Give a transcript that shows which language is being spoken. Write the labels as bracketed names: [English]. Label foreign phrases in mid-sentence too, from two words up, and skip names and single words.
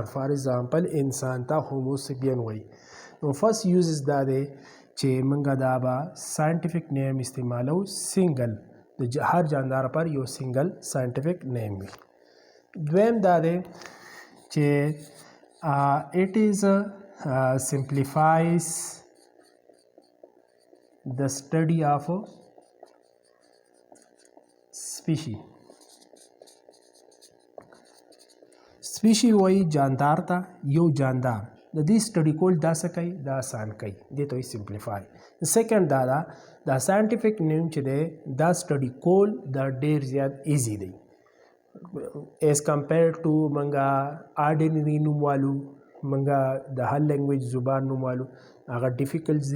[English] for example [Pashto] انسان ته هوموسپین وایي. نو [English] first uses [Pashto] دا دی چې موږ دا به [English] scientific name [Pashto] استعمالو سنګل، د هر جاندار پر یو [English] single scientific name [Pashto] وي. دویم دا دی چې [English] it is simplifies the study of species [Pashto] وایي جاندار ته. یو جاندار د دې سټډي کول دا څه کوي؟ دا آسان کوي، دې ته وایي سمپلیفای. سیکنډ دا ده دا [English] scientific name [Pashto] چې دی دا سټډي کول دا ډېر زیات ایزي دی [English] as compare to [Pashto] منګه آرډینري نوم والو، منګه د هر لینګویج زبان نوم والو هغه ډیفیکلټ دي.